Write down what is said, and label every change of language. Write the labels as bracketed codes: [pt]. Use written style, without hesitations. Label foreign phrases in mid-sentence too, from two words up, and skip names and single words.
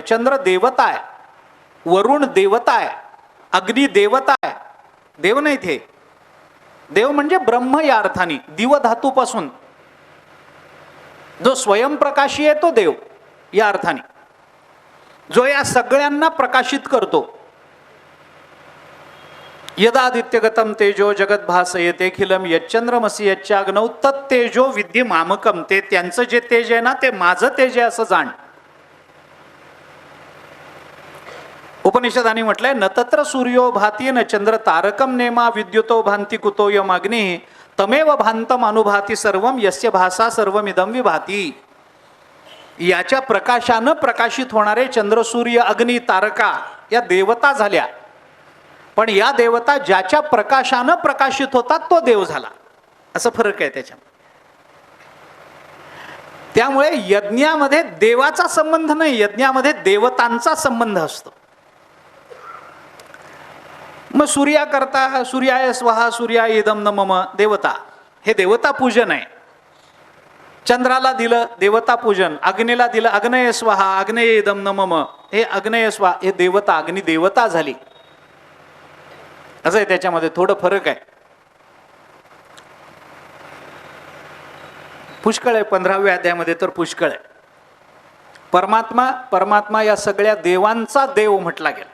[mr] चंद्र देवता आहे, वरुण देवता आहे, अग्नी देवता आहे. देव नाहीत हे. देव म्हणजे ब्रह्म या अर्थाने, दिव धातूपासून जो स्वयंप्रकाशी आहे तो देव या अर्थाने, जो या सगळ्यांना प्रकाशित करतो. [sa] यदादित्यगतम तेजो जगत भासयते खिलम यच्चंद्रमसी यच्चाग्नौ तत्तेजो विद्ये मामकम. [mr] ते त्यांचं जे तेज आहे ना ते माझं तेज आहे असं जाण. उपनिषदांनी म्हटलंय, [sa] न तत्र सूर्यो भाती न चंद्र तारकम नेमा विद्युतो भांती कुतो यम अग्नी तमेव भांतम अनुभाती सर्वम यस्य भासा सर्वमिदम विभाती. [mr] याच्या प्रकाशानं प्रकाशित होणारे चंद्र सूर्य अग्नी तारका या देवता झाल्या. पण या देवता ज्याच्या प्रकाशानं प्रकाशित होतात तो देव झाला. असं फरक आहे त्याच्या. त्यामुळे यज्ञामध्ये देवाचा संबंध नाही, यज्ञामध्ये देवतांचा संबंध असतो. मग सूर्याकरता [sa] सूर्याय स्वहा सूर्याय इदम न मम [mr] देवता, हे देवता पूजन आहे. चंद्राला दिलं देवता पूजन, अग्नीला दिलं [sa] अग्नये स्वाहा अग्नये इदं न मम, [mr] हे [sa] अग्नये स्वाहा [mr] हे देवता, अग्नी देवता झाली. असं आहे, त्याच्यामध्ये थोडं फरक आहे. पुष्कळ आहे 15व्या अध्यायामध्ये तर पुष्कळ आहे. परमात्मा या सगळ्या देवांचा देव म्हटला गेला.